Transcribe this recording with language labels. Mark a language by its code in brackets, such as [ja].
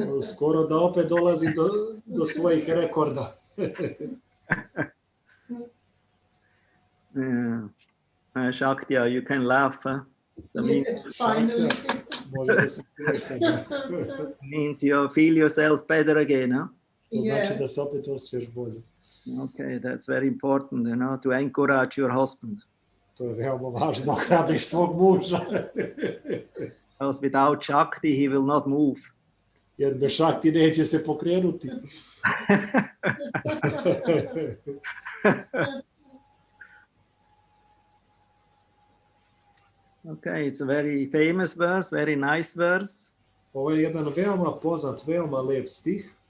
[bs] Skoro da opet dolazim do svojih rekorda. [en] Shaktya, you can laugh. Yes, finally. [bs] Može da se smiješ. [en] Means you feel yourself better again, huh? [bs] To znači da se opet osjećaš bolje. [en] Okay, that's very important, to encourage your husband. [bs] To je veoma važno, ohrabriš svog muža. [en] Because without Shakti, he will not move. [bs] Jer bez Shakti neće se pokrenuti. [en] Okay, it's a very famous verse, very nice verse. [bs] Ovo je jedan veoma poznat, veoma lep stih.